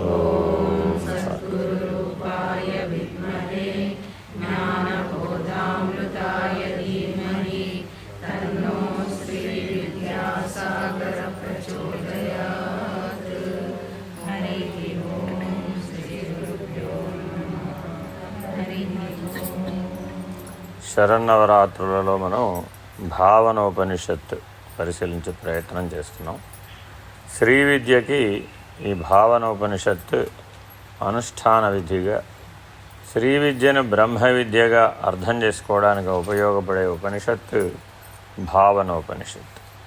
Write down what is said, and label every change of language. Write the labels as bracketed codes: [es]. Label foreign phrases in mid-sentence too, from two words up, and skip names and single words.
[sa] सद्गुरुरूपाय विद्महे ज्ञानबोधामृताय धीमहि तन्नो श्रीविद्यासागरः प्रचोदयात्। हरिः ओं। श्रीगुरुभ्यो नमः। हरिः ओं। [te] శరన్నవరాత్రులలో మనం భావనోపనిషత్తు పరిశీలించే ప్రయత్నం చేస్తున్నాం. శ్రీ విద్యకి ఈ భావనోపనిషత్తు అనుష్ఠాన విధిగా, శ్రీ విద్యను బ్రహ్మ విద్యగా అర్థం చేసుకోవడానికి ఉపయోగపడే ఉపనిషత్తు భావనోపనిషత్తు.